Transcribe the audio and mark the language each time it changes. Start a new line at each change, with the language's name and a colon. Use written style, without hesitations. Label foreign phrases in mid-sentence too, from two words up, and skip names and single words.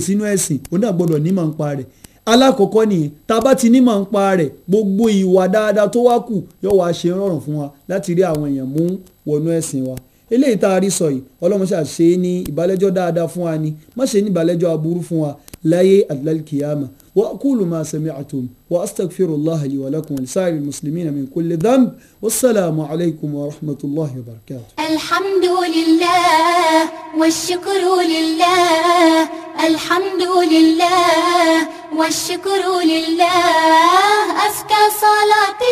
Yoruba: sínú ẹ̀sìn òun náà gbọ́dọ̀ nímọ̀ ń pa rẹ̀ alákọ̀ọ́kọ́ nìyẹn tá a bá ti nímọ̀ ń pa rẹ̀ gbogbo ìwà dáadáa tó wá kù yóò wá ṣe rọrùn fún wa láti rí àwọn èèyàn mú wọnú ẹ̀sìn wa eléyìí tá a rí sọ yìí ọlọ́run ṣáà ṣe é ní ìbálẹ́jọ́ dáadáa fún wa ni má ṣe ní ìbálẹ́jọ́ aburú fún wa láyé àdìlálkìyàmà
Arabic: وأقول ما سمعتم وأستغفر الله لي ولكم ولسائر المسلمين من كل ذنب والسلام عليكم ورحمة الله وبركاته. الحمد لله والشكر لله الحمد لله والشكر لله أسكا صلاتي